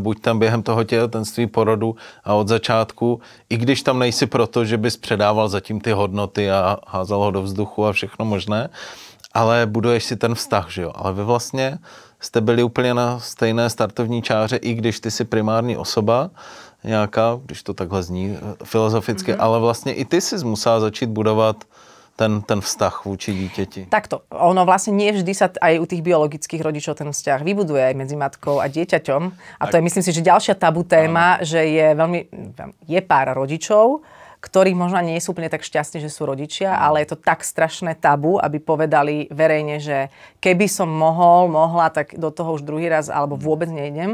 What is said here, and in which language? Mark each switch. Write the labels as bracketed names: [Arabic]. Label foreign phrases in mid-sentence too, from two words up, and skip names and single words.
[Czech] buď tam během toho těhotenství, porodu a od začátku, i když tam nejsi proto, že bys předával zatím ty hodnoty a házel ho do vzduchu a všechno možné, ale buduješ si ten vztah, že jo, ale vy vlastně jste byli úplně na stejné startovní čáře, i když ty jsi primární osoba nějaká, když to takhle zní filozoficky, ale vlastně i ty jsi musela začít budovat ten vztah vůči dítěti. [Slovak] Takto. Ono vlastne nie vždy sa aj u tých biologických rodičov ten vzťah vybuduje aj medzi matkou a dieťaťom. A to je, myslím si, že ďalšia tabu téma, že je pár rodičov, ktorí možno nie sú úplne tak šťastní, že sú rodičia, ale je to tak strašné tabu, aby povedali verejne, že keby som mohla, tak do toho už druhý raz alebo vôbec nejdem.